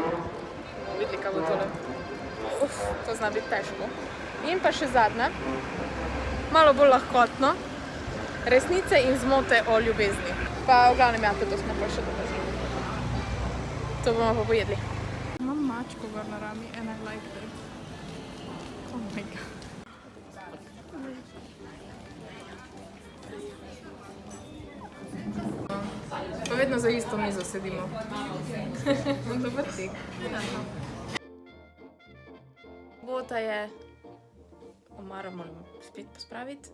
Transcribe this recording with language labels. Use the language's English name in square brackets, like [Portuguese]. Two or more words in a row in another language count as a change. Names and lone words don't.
[Slovenian] Videli, kako tole. To zna biti težko. In pa še zadnja, malo bolj lahkotno. Resnice in zmote o ljubezni. Pa v glavnem jate, to smo pa še dokazili. To bomo pa pojedli. Imam mačko gor na rami [English] and I like that. Oh my god. [Slovenian] Pa vedno za isto mizo sedimo. Dober tek. Sobota je, omara moram spet pospraviti.